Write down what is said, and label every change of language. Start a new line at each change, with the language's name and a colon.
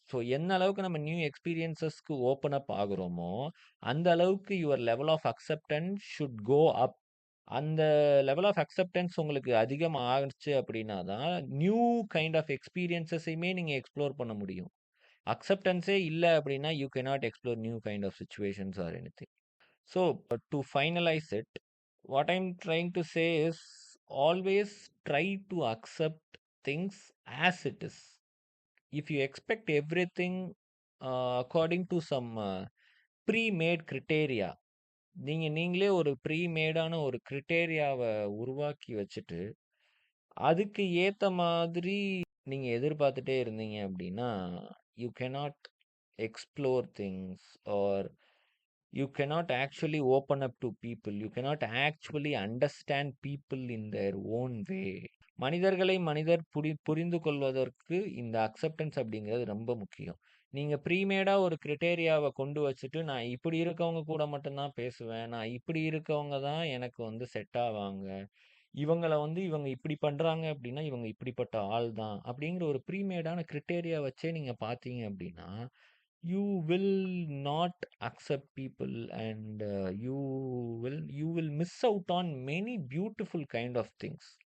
English: so
Tamil: என்ன அளவுக்கு நம்ம
English: new எக்ஸ்பீரியன்சஸ்க்கு open up
Tamil: ஆகுறோமோ, அந்த அளவுக்கு
English: Your level of acceptance should go up.
Tamil: அந்த லெவல் ஆஃப் அக்செப்டன்ஸ் உங்களுக்கு அதிகம் ஆச்சு அப்படின்னா தான், நியூ கைண்ட் ஆஃப் எக்ஸ்பீரியன்சஸையுமே நீங்கள் எக்ஸ்ப்ளோர் பண்ண முடியும். அக்செப்டன்ஸே இல்லை அப்படின்னா,
English: You cannot explore new kind of situations or anything. So, to finalize it, what I'm trying to say is always try to accept things as it is. If you expect everything according to some pre-made criteria,
Tamil: நீங்களே ஒரு ப்ரீமேடான ஒரு கிரிட்டேரியாவை உருவாக்கி வச்சுட்டு அதுக்கு ஏற்ற மாதிரி நீங்கள் எதிர்பார்த்துட்டே இருந்தீங்க அப்படின்னா,
English: You cannot explore things, or you cannot actually open up to people. You cannot actually understand people in their own way.
Tamil: மனிதர்களை மனிதர் புரிந்து கொள்வதற்கு இந்த அக்செப்டன்ஸ் அப்படிங்கிறது ரொம்ப முக்கியம். நீங்கள் ப்ரீமேடாக ஒரு கிரிட்டேரியாவை கொண்டு வச்சுட்டு, நான் இப்படி இருக்கவங்க கூட மட்டும்தான் பேசுவேன், நான் இப்படி இருக்கவங்க தான் எனக்கு வந்து செட் ஆவாங்க, இவங்களை வந்து இவங்க இப்படி பண்ணுறாங்க அப்படின்னா இவங்க இப்படிப்பட்ட ஆள் தான் அப்படிங்கிற ஒரு ப்ரீமேடான கிரிட்டேரியா வச்சே நீங்கள் பார்த்தீங்க அப்படின்னா,
English: you will not accept people, and you will miss out on many beautiful kind of things.